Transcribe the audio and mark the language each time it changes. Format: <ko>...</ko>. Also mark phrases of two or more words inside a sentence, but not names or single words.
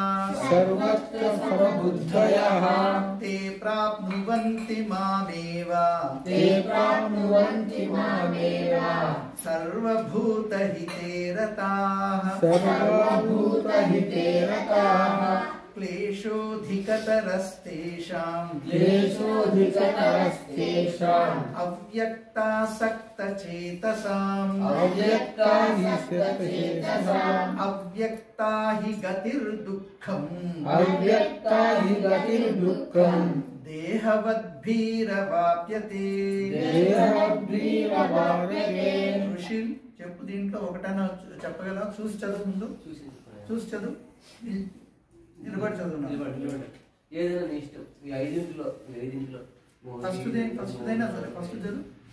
<sa>ते प्राप्नुवन्ति मामेव सर्वभूतहिते रताः क्लेशोऽधिकतरस्तेषाम् अव्यक्तासक्तचेतसाम् अव्यक्ता हि गतिर्दुःखम् देहवद्भिरवाप्यते</sa> <te>ఋషి చెప్పు దీంట్లో ఒకటైనా చెప్పగలవా? చూసి చదువు, ముందు చూసి చదువు, నిలబడి చదువు. ఫస్ట్ అయినా సరే ఫస్ట్ చదువు.</te>